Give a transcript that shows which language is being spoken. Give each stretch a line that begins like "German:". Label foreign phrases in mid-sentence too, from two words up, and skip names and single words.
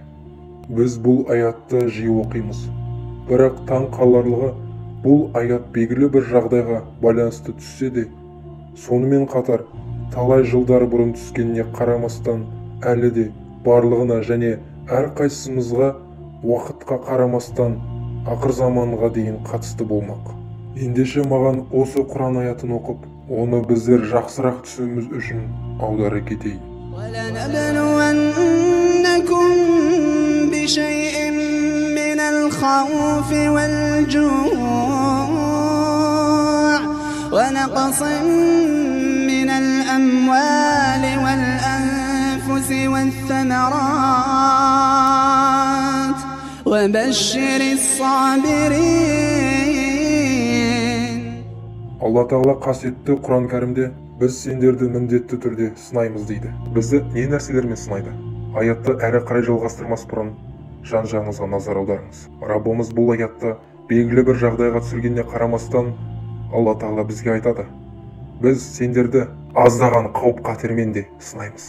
Kazakh: Біз бұл аятты жиі оқимыз, бірақ таң қаларлығы бұл аят белгілі бір жағдайға байланысты түссе де, сонымен қатар талай жылдар бұрын түскеніне қарамастан әлі де барлығына және әрқайсымызға уақытқа қарамастан ақыр заманға дейін қатысты болмақ. Ендеше маған осы Құран аятын оқып, оны біздер жақсырақ түсінуіміз үшін аудара кетейін.
Arabic: وَلَنَبْلُوَنَّكُمْ بِشَيْءٍ مِّنَ الْخَوْفِ وَالْجُوعِ وَنَقْصٍ من الأموال والأنفس والثمرات وبشر الصابرين.
Kazakh: Алла Тағала қасиетті Құран кәрімде біз сендерді міндетті түрде сынаймыз дейді. Бізді не нәрселермен сынайды? Аятты әрі қарай жалғастырмас бұрын жан-жағыңызға назар аударыңыз. Раббымыз бұл аятты белгілі бір жағдайға түсіргеніне қарамастан Алла Тағала бізге айтады: біз сендерді аздаған қауіп қатермен де сынаймыз.